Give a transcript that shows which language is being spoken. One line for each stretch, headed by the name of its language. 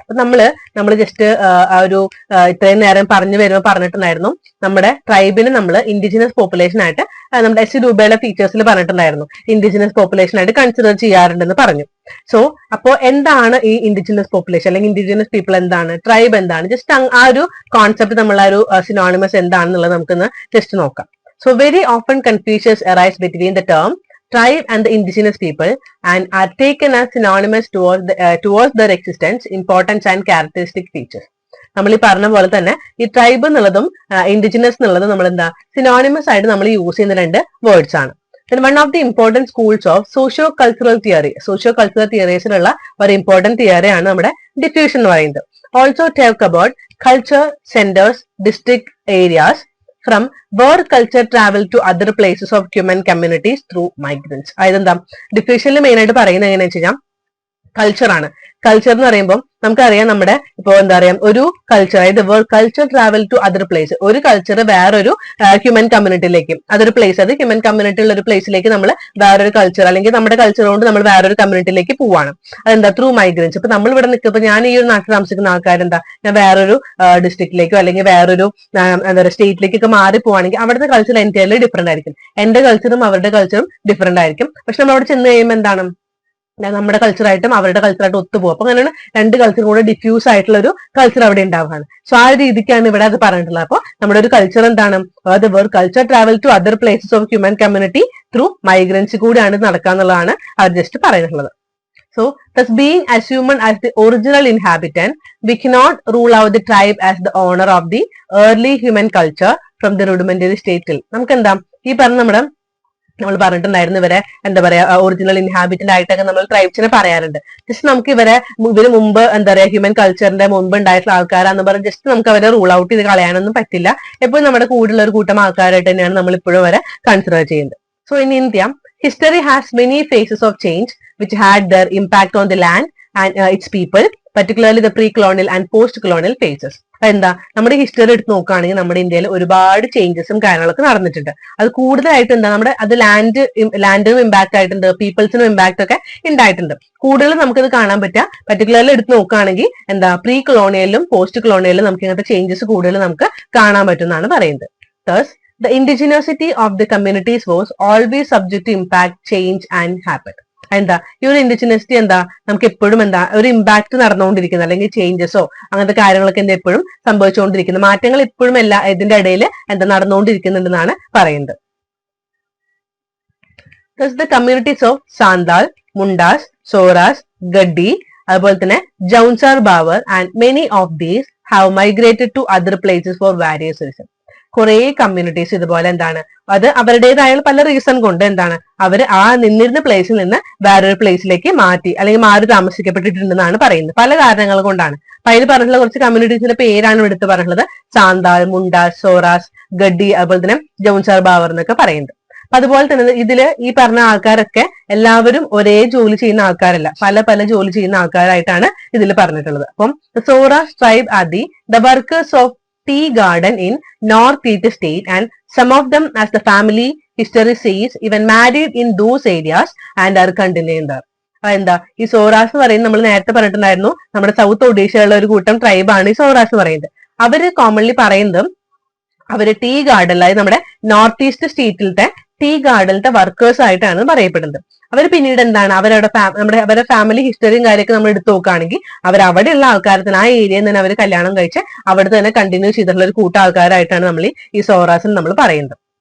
Malayalam: അപ്പൊ നമ്മൾ ജസ്റ്റ് ആ ഒരു ഇത്രയും നേരം പറഞ്ഞിട്ടുണ്ടായിരുന്നു നമ്മുടെ ട്രൈബിന് നമ്മൾ ഇൻഡിജിനസ് പോപ്പുലേഷൻ ആയിട്ട് നമ്മുടെ എസ് രൂപയുടെ ഫീച്ചേഴ്സിൽ പറഞ്ഞിട്ടുണ്ടായിരുന്നു ഇൻഡിജിനസ് പോപ്പുലേഷൻ ആയിട്ട് കൺസിഡർ ചെയ്യാറുണ്ടെന്ന് പറഞ്ഞു. സോ അപ്പോ എന്താണ് ഈ ഇൻഡിജിനസ് പോപ്പുലേഷൻ അല്ലെങ്കിൽ ഇൻഡിജിനസ് പീപ്പിൾ എന്താണ്, ട്രൈബ് എന്താണ്, ജസ്റ്റ് ആ ഒരു കോൺസെപ്റ്റ് നമ്മൾ ആ ഒരു സിനോണിമസ് എന്താണെന്നുള്ളത് നമുക്കൊന്ന് ജസ്റ്റ് നോക്കാം.
English: So very often confusions arise between the term tribe and the indigenous people and are taken as synonymous towards their existence, importance and characteristic features.
Malayalam: നമ്മൾ ഈ പറഞ്ഞ പോലെ തന്നെ ഈ ട്രൈബ് എന്നുള്ളതും ഇൻഡിജിനസ് എന്നുള്ളതും നമ്മൾ എന്താ സിനോണിമസ് ആയിട്ട് നമ്മൾ യൂസ് ചെയ്യുന്ന 2 വേർഡ്സ് ആണ്.
English: Then one of the important schools of socio-cultural theories-ലുള്ള
Malayalam: ഒരു ഇമ്പോർട്ടന്റ് തിയറി ആണ് നമ്മുടെ ഡിഫ്യൂഷൻ എന്ന് പറയുന്നത്.
English: Also talk about culture centers, district areas from where culture travel to other places of human communities through migrants.
Malayalam: അതായത് എന്താ ഡിഫ്യൂഷനിൽ main ആയിട്ട് പറയുന്നത് എങ്ങനെയാണെന്ന് വെച്ച് കഴിഞ്ഞാൽ കൾച്ചർ ആണ്. കൾച്ചർ എന്ന് പറയുമ്പോൾ നമുക്കറിയാം നമ്മുടെ ഇപ്പൊ എന്താ പറയാ ഒരു കൾച്ചർ, അതായത്
English: culture travel to other place,
Malayalam: ഒരു കൾച്ചർ വേറൊരു ഹ്യൂമൻ കമ്മ്യൂണിറ്റിയിലേക്ക്, അതൊരു പ്ലേസ്, അത് ഹ്യൂമൻ കമ്മ്യൂണിറ്റി ഉള്ള ഒരു പ്ലേസിലേക്ക് നമ്മൾ വേറൊരു കൾച്ചർ അല്ലെങ്കിൽ നമ്മുടെ കൾച്ചർ കൊണ്ട് നമ്മൾ വേറൊരു കമ്മ്യൂണിറ്റിയിലേക്ക് പോവാണ്. അതെന്താ ത്രൂ മൈഗ്രൻസ്. ഇപ്പൊ നമ്മൾ ഇവിടെ നിൽക്കുമ്പോൾ ഞാൻ ഈ ഒരു നാട്ടിൽ താമസിക്കുന്ന ആൾക്കാരെന്താ ഞാൻ വേറൊരു ഡിസ്ട്രിക്റ്റിലേക്കോ അല്ലെങ്കിൽ വേറൊരു എന്താ പറയുക സ്റ്റേറ്റിലേക്കൊക്കെ മാറി പോവാണെങ്കിൽ അവിടുത്തെ കൾച്ചർ എൻറ്റയർലി ഡിഫറെന്റ് ആയിരിക്കും. എന്റെ കൾച്ചറും അവരുടെ കൾച്ചറും ഡിഫറെന്റ് ആയിരിക്കും. പക്ഷെ നമ്മൾ അവിടെ ചെന്ന് കഴിയുമ്പോൾ എന്താണ് നമ്മുടെ കൾച്ചറായിട്ടും അവരുടെ കൾച്ചറായിട്ടും ഒത്തുപോകും. അപ്പൊ അങ്ങനെയാണ് 2 കൾച്ചർ കൂടെ ഡിഫ്യൂസ് ആയിട്ടുള്ള ഒരു കൾച്ചർ അവിടെ ഉണ്ടാവുകയാണ്. സോ ആ രീതിക്കാണ് ഇവിടെ അത് പറഞ്ഞിട്ടുള്ളത്. അപ്പൊ നമ്മുടെ ഒരു കൾച്ചർ എന്താണ്
English: culture travel to other places of human community through migrants
Malayalam: കൂടിയാണ് നടക്കാന്നുള്ളതാണ് അവർ ജസ്റ്റ് പറഞ്ഞിട്ടുള്ളത്.
English: So, thus being assumed as the original inhabitant, we cannot rule out the tribe as the owner of the early human culture from the rudimentary state.
Malayalam: നമുക്ക് എന്താ ഈ പറഞ്ഞ നമ്മൾ പറഞ്ഞിട്ടുണ്ടായിരുന്നു ഇവരെ എന്താ പറയാ ഒറിജിനൽ ഇൻഹാബിറ്റന്റ് ആയിട്ടൊക്കെ നമ്മൾ ട്രൈബ്സിനെ പറയാറുണ്ട്. ജസ്റ്റ് നമുക്ക് ഇവര് മുമ്പ് എന്താ പറയാ ഹ്യൂമൻ കൾച്ചറിന്റെ മുമ്പ് ഉണ്ടായിട്ടുള്ള ആൾക്കാരാന്ന് പറഞ്ഞ് ജസ്റ്റ് നമുക്ക് അവരെ റൂൾ ഔട്ട് ചെയ്ത് കളയാനൊന്നും പറ്റില്ല. എപ്പോഴും നമ്മുടെ കൂടെയുള്ള ഒരു കൂട്ടം ആൾക്കാരായിട്ട് തന്നെയാണ് നമ്മൾ ഇപ്പോഴും അവരെ കൺസിഡർ ചെയ്യുന്നത്.
English: So in India history has many phases of change which had their impact on the land and its people, particularly the pre-colonial and post-colonial phases.
Malayalam: എന്താ നമ്മുടെ ഹിസ്റ്ററി എടുത്ത് നോക്കുകയാണെങ്കിൽ നമ്മുടെ ഇന്ത്യയിൽ ഒരുപാട് ചേഞ്ചസും കാര്യങ്ങളൊക്കെ നടന്നിട്ടുണ്ട്. അത് കൂടുതലായിട്ട് എന്താ നമ്മുടെ അത് ലാൻഡിനും ഇമ്പാക്ട് ആയിട്ടുണ്ട്, പീപ്പിൾസിനും ഇമ്പാക്ട് ഒക്കെ ഉണ്ടായിട്ടുണ്ട്. കൂടുതൽ നമുക്കത് കാണാൻ പറ്റുക പർട്ടിക്കുലർലി എടുത്ത് നോക്കുകയാണെങ്കിൽ എന്താ പ്രീ കൊളോണിയലിലും പോസ്റ്റ് കൊളോണിയലിലും നമുക്ക് ഇങ്ങനത്തെ ചേഞ്ചസ് കൂടുതൽ നമുക്ക് കാണാൻ പറ്റുമെന്നാണ് പറയുന്നത്.
English: Thus, the indigeneity of the communities was always subject to impact, change and habit.
Malayalam: എന്താ ഈ ഒരു ഇൻഡിജിനസിറ്റി എന്താ നമുക്ക് എപ്പോഴും എന്താ ഒരു ഇമ്പാക്ട് നടന്നുകൊണ്ടിരിക്കുന്നത് അല്ലെങ്കിൽ ചേഞ്ചസോ അങ്ങനത്തെ കാര്യങ്ങളൊക്കെ എന്താ എപ്പോഴും സംഭവിച്ചുകൊണ്ടിരിക്കുന്നത്, മാറ്റങ്ങൾ ഇപ്പോഴും ഇതിന്റെ ഇടയിൽ എന്താ നടന്നുകൊണ്ടിരിക്കുന്നുണ്ടെന്നാണ് പറയുന്നത്.
English: The communities of Santhal, Mundas, Soras, Gaddi,
Malayalam: അതുപോലെ തന്നെ
English: Jaunsar Bawar and many of these have migrated to other places for various reason.
Malayalam: കുറെ കമ്മ്യൂണിറ്റീസ് ഇതുപോലെ എന്താണ് അത് അവരുടേതായ പല റീസൺ കൊണ്ട് എന്താണ് അവർ ആ നിന്നിരുന്ന പ്ലേസിൽ നിന്ന് വേറൊരു പ്ലേസിലേക്ക് മാറ്റി അല്ലെങ്കിൽ മാറി താമസിക്കപ്പെട്ടിട്ടുണ്ടെന്നാണ് പറയുന്നത്. പല കാരണങ്ങൾ കൊണ്ടാണ്. അപ്പൊ അതിൽ പറഞ്ഞിട്ടുള്ള കുറച്ച് കമ്മ്യൂണിറ്റീസിന്റെ പേരാണ് എടുത്ത് പറഞ്ഞിട്ടുള്ളത് സാന്താൾ, മുണ്ടാസ്, സോറാസ്, ഗഡ്ഡി, അതുപോലെ തന്നെ ജൗൻസാർ ബാവർ എന്നൊക്കെ പറയുന്നത്. അപ്പൊ അതുപോലെ തന്നെ ഇതില് ഈ പറഞ്ഞ ആൾക്കാരൊക്കെ എല്ലാവരും ഒരേ ജോലി ചെയ്യുന്ന ആൾക്കാരല്ല, പല ജോലി ചെയ്യുന്ന ആൾക്കാരായിട്ടാണ് ഇതിൽ പറഞ്ഞിട്ടുള്ളത്.
English: അപ്പം Soras tribe are the workers of tea garden in North East state and some of them, as the family history says, even married in those areas and are continuing there.
Malayalam: എന്താ ഈ സോറാസ് എന്ന് പറയുന്നത് നമ്മൾ നേരത്തെ പറഞ്ഞിട്ടുണ്ടായിരുന്നു നമ്മുടെ സൗത്ത് ഒഡീഷയിലുള്ള ഒരു കൂട്ടം ട്രൈബാണ് ഈ സോറാസ് എന്ന് പറയുന്നത്. അവര് കോമൺലി പറയുന്നത് അവര് ടീ ഗാർഡൻ, അതായത് നമ്മുടെ നോർത്ത് ഈസ്റ്റ് സ്റ്റേറ്റിലത്തെ ടീ ഗാർഡനിലത്തെ വർക്കേഴ്സ് ആയിട്ടാണ് പറയപ്പെടുന്നത്. അവർ പിന്നീട് എന്താണ് അവരവിടെ അവരുടെ ഫാമിലി ഹിസ്റ്ററിയും കാര്യമൊക്കെ നമ്മൾ എടുത്തു നോക്കുകയാണെങ്കിൽ അവർ അവിടെയുള്ള ആൾക്കാരത്തിന് ആ ഏരിയയിൽ തന്നെ അവർ കല്യാണം കഴിച്ച് അവിടെ തന്നെ കണ്ടിന്യൂ ചെയ്തിട്ടുള്ള ഒരു കൂട്ടം ആൾക്കാരായിട്ടാണ് നമ്മൾ ഈ സോറാസിൽ നമ്മൾ പറയുന്നത്.